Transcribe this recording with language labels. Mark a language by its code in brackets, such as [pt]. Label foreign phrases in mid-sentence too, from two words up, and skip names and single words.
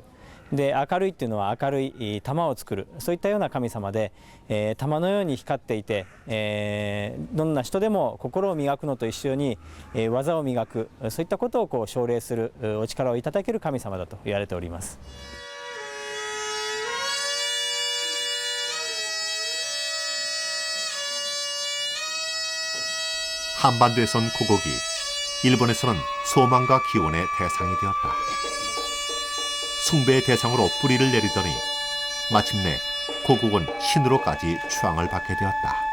[ja] で明るいっていうのは明るい玉を作る、そういったような神様で、玉のように光っていて、どんな人でも心を磨くのと一緒に、技を磨く、そういったことを奨励するお力をいただける神様だと言われております。 [ko] 한반도에선 고곡이, 일본에서는 소망과 기원의 대상이 되었다. 숭배의 대상으로 뿌리를 내리더니 마침내 고곡은 신으로까지 추앙을 받게 되었다.